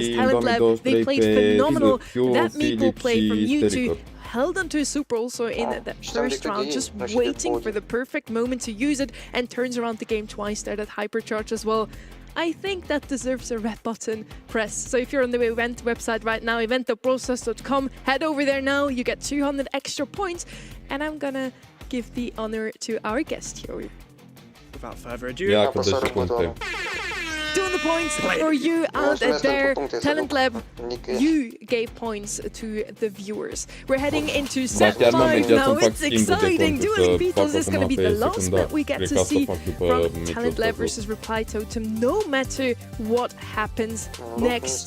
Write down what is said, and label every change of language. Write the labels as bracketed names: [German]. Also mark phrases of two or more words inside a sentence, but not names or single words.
[English] Talent Lab, they played phenomenal. That Meeple play from U2 held onto a super also in that first round, just waiting for the perfect moment to use it, and turns around the game twice there, that hypercharge as well. I think that deserves a red button press. So if you're on the event website right now, event.brawlstars.com, head over there now. You get 200 extra points, and I'm gonna give the honor to our guest here. Without further ado, [Romanian] Ia că dă și puncte. [English] Doing the points for you and their talent lab. You gave points to the viewers. We're heading into set 5 now. It's exciting. Dueling Beetles is going to be the last that we get to see from Talent Lab versus Reply Totem, no matter what happens next.